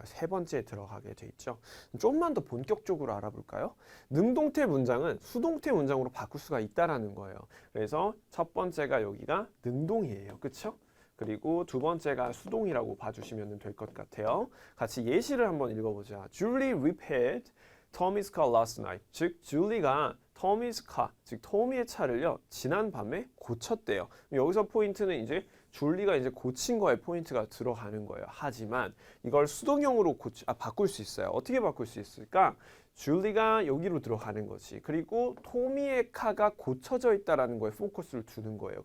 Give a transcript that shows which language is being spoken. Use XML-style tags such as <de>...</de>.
<ko>세 번째에 들어가게 돼 있죠. 좀만 더 본격적으로 알아볼까요? 능동태 문장은 수동태 문장으로 바꿀 수가 있다라는 거예요. 그래서 첫 번째가 여기가 능동이에요. 그렇죠? 그리고 두 번째가 수동이라고 봐주시면 될 것 같아요. 같이 예시를 한번 읽어보자.</ko> <en>Julie repaired Tommy's car last night.</en> <ko>즉, 줄리가</ko> <en>터미's car,</en> <ko>즉 토미의 차를요 지난 밤에 고쳤대요. 여기서 포인트는 이제 줄리가 이제 고친 거에 포인트가 들어가는 거예요. 하지만 이걸 수동형으로 바꿀 수 있어요. 어떻게 바꿀 수 있을까? 줄리가 여기로 들어가는 거지. 그리고 토미의 카가 고쳐져 있다라는 거에 포커스를 두는 거예요.</ko>